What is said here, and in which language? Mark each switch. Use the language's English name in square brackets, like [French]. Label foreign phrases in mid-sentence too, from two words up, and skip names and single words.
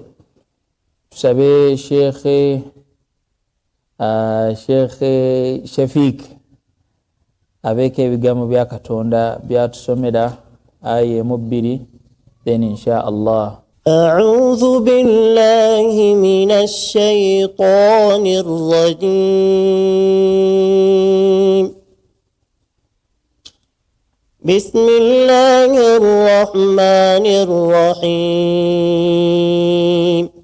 [Ganda] Tusabe Sheikh Shafiq abeeke ebigambo bya Katonda byatusomera aya mu 2 then [Arabic] إن شاء الله. أعوذ بالله من الشيطان الرجيم. بسم الله الرحمن الرحيم.